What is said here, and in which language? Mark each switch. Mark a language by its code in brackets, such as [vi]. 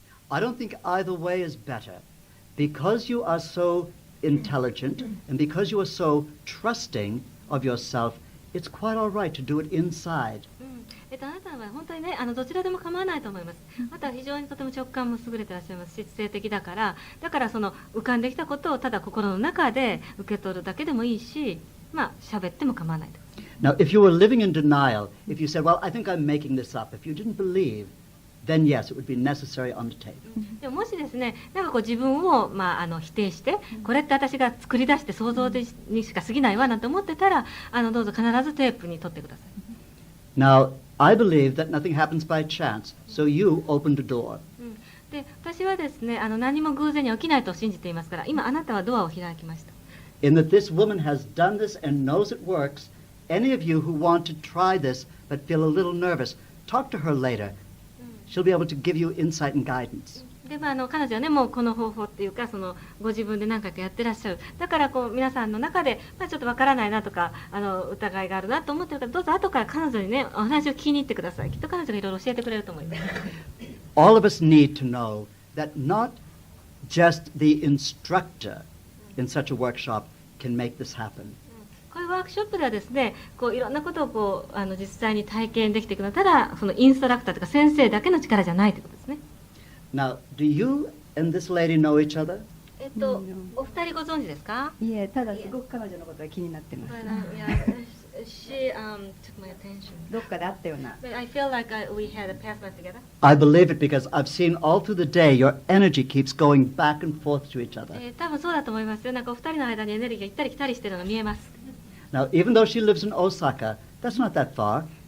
[en] I don't think either way is better. Because you are so intelligent and because you are so trusting of yourself, it's quite all right to do it inside. [ja] あなたは本当にね、どちらでも構わないと思います。あなたは非常にとても直感も優れていらっしゃいますし、知性的だから、その浮かんできたことをただ心の中で受け取るだけでもいいし、喋っても構わないと。 [en] Now, if you were living in denial, if you said, well, I think I'm making this up, if you didn't believe, then yes, it would be necessary on the tape. [ja] でももしですね、自分を、否定して、これって私が作り出して想像にしか過ぎないわなんて思ってたら、どうぞ必ずテープに取ってください。 [en] Now, I believe that nothing happens by chance, so you opened a door. [ja] で、私はですね、何も偶然に起きないと信じていますから、今あなたはドアを開きました。 [en] In that this woman has done this and knows it works, any of you who want to try this but feel a little nervous, talk to her later. She'll be able to give you insight and guidance. [ja] で彼女はね、もうこの方法っていうか、ご自分で何回かやってらっしゃる。だから皆さんの中で、ちょっとわからないなとか、疑いがあるなと思ってるから、どうぞ後から彼女にね、お話を聞きに行ってください。きっと彼女がいろいろ教えてくれると思います。 [en] All of us need to know that not just the instructor in such a workshop can make this happen. [ja] こういうワークショップではですね、いろんなことを実際に体験できていくのは、ただそのインストラクターとか先生だけの力じゃないということですね。 [en] Now, do you and this lady know each other? [ja] お二人ご存知ですか？いえ、ただすごく彼女のことが気になってます。 [en] She took my attention. [ja] どっかで会ったような。 [en] But I feel like we had a past life together. I believe it because I've seen all through the day your energy keeps going back and forth to each other. [ja] 多分そうだと思いますよ。お二人の間にエネルギーが行ったり来たりしてるのが見えます。 [en] Now, even though she lives in Osaka, that's not that far.